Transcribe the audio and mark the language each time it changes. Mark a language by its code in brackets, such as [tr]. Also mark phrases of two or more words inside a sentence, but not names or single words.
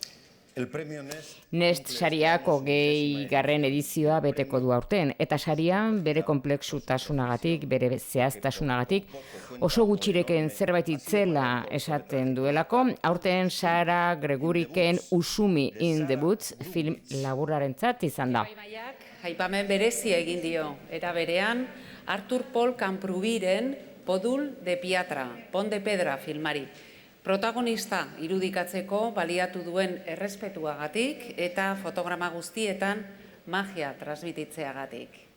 [eu] Nest sariak 20. edizioa beteko du aurten, eta sarian bere konplexutasunagatik, bere zehaztasunagatik, oso gutxireken zerbait itzela esaten duelako, aurten Sara Greguriken Usumi in the Woods film laburrarentzat izan da. Aipamen berezia egin dio, era berean Artur Paul Camprubiren Podul de Piatra, Pon de Pedra filmari. Protagonista irudikatzeko baliatu duen errespetuagatik eta fotograma guztietan magia transmititzeagatik.